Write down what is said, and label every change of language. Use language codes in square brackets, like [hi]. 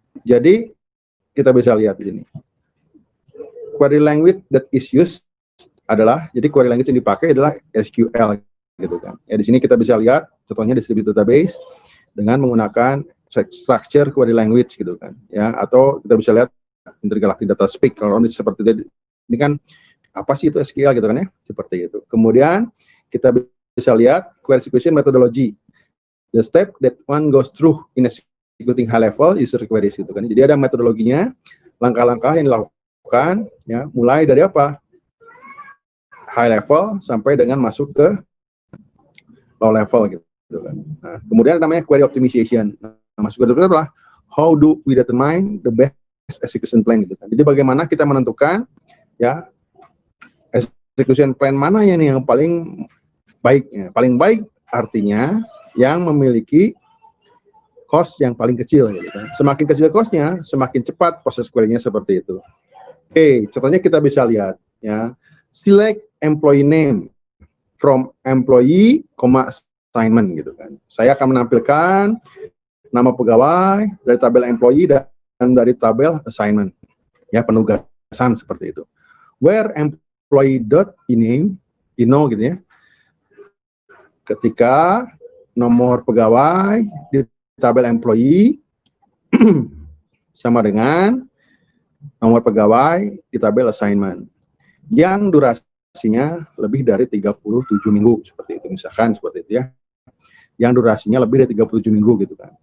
[id] Jadi kita bisa lihat di sini [en] query language that is used [id] adalah, jadi query language yang dipakai adalah SQL gitu kan. Ya di sini kita bisa lihat contohnya distributed database dengan menggunakan structure query language gitu kan. Ya, atau kita bisa lihat intergalactic data speak kalau ini seperti ini kan apa sih itu SQL gitu kan ya, seperti itu. Kemudian kita bisa lihat query execution methodology. [en] The step that one goes through in executing high level user queries [id] gitu kan. Jadi ada metodologinya, langkah-langkah yang dilakukan ya, mulai dari apa? High level sampai dengan masuk ke low level gitu kan. Nah, kemudian namanya query optimization. Nah, masuk ke itu adalah [en] how do we determine the best execution plan [id] gitu kan. Jadi bagaimana kita menentukan ya execution plan mana yang paling baik ya. Paling baik artinya yang memiliki cost yang paling kecil gitu kan. Semakin kecil costnya, semakin cepat proses query-nya seperti itu. Oke, contohnya kita bisa lihat ya. [en] Select employee name from employee, assignment [id] gitu kan. Saya akan menampilkan nama pegawai dari tabel employee dan dari tabel assignment. Ya, penugasan seperti itu. Where employee.name, gitu ya. Ketika nomor pegawai di tabel employee sama dengan nomor pegawai di tabel assignment yang durasinya lebih dari 37 minggu seperti itu, misalkan seperti itu ya, yang durasinya lebih dari 37 minggu gitu kan.